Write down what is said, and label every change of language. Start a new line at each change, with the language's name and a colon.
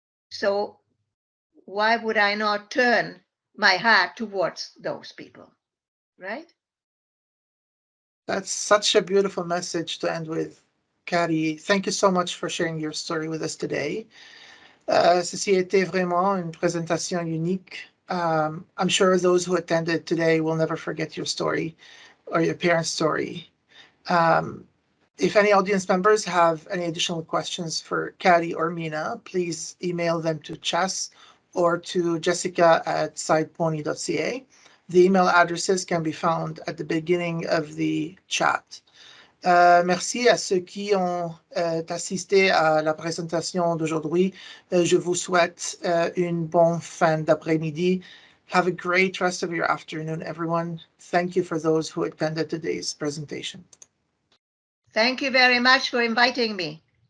English: So why would I not turn my heart towards those people? Right? That's such a beautiful message to end with, Kati. Thank you so much for sharing your story with us today.
French: Ceci a été vraiment une présentation unique.
English: I'm sure those who attended today will never forget your story or your parents' story. If any audience members have any additional questions for Kati or Mina, please email them to Chess or to jessica@sidepony.ca. The email addresses can be found at the beginning of the chat.
French: Merci à ceux qui ont assisté à la présentation d'aujourd'hui. Je vous souhaite une bonne fin d'après-midi.
English: Have a great rest of your afternoon, everyone. Thank you for those who attended today's presentation. Thank you very much for inviting me.